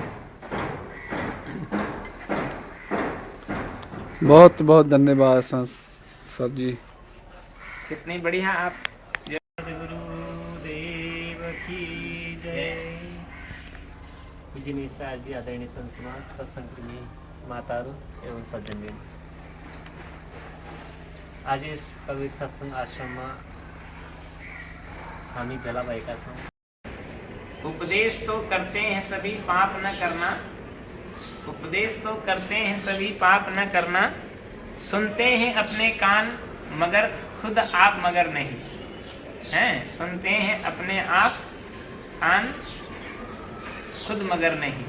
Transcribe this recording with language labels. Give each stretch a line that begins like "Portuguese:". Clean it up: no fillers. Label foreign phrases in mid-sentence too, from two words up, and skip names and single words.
Hindi: बहुत बहुत धन्यवाद सर जी। कितनी बढ़िया आप। गुरुदेव की जय।
Nepali: पूजनीय सर जी, आदरणीय संत समाज, सत्संग प्रेमी माताहरू एवं सज्जनगण, आज यस कबीर सत्संग आश्रममा हामी भेला भएका छौँ।
Hindi: उपदेश तो करते हैं सभी पाप न करना, उपदेश तो करते हैं सभी पाप न करना, सुनते हैं अपने कान मगर खुद आप मगर नहीं हैं। सुनते हैं अपने आप कान, खुद मगर नहीं।